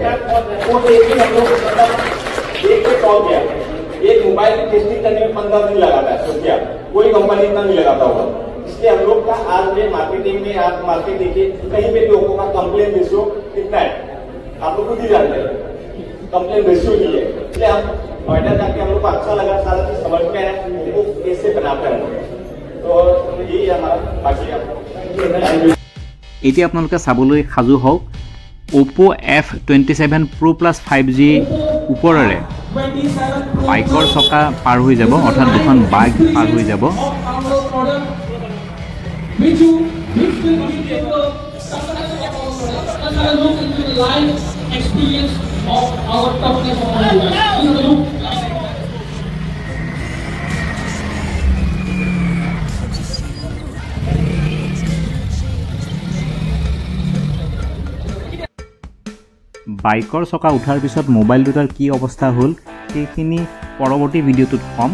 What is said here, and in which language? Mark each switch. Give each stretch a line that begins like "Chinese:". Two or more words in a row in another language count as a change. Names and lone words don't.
Hindi: है वो टेस्टिंग हम लोग देख के टॉप गया एक मोबाइल की टेस्टिंग करने में 15 दिन लगाता है सोचिए कोई कंपनी इतना नहीं लगाता होगा इसलिए हम लोग का आज में मार्केटिंग में आप मार्केट देखिए कहीं पे भी ओप्पो का
English: complain ratio
Hindi: कितना है आप लोग खुद ही जानते हैं
English: complain ratio
Hindi: नहीं है इसलिए हम नोएडा जाके हम लोग को अच्छा लगा सारा चीज समझ में आया वो कैसे बनाते हैं तो यही हमारा बाकी
Assamese: এতিয়া আপোনালোকে চাবলৈ সাজু হওক Oppo F27 Pro Plus 5G ওপৰেৰে বাইকৰ চকা পাৰ হৈ যাব অৰ্থাৎ দুখন বাইক পাৰ হৈ যাব
English: which will give the look into the live experience of our toughness of our device.
Assamese: বাইকৰ চকা উঠাৰ পিছত মোবাইল দুটাৰ কি অৱস্থা হ'ল সেইখিনি পৰৱৰ্তী ভিডিঅ'টোত কম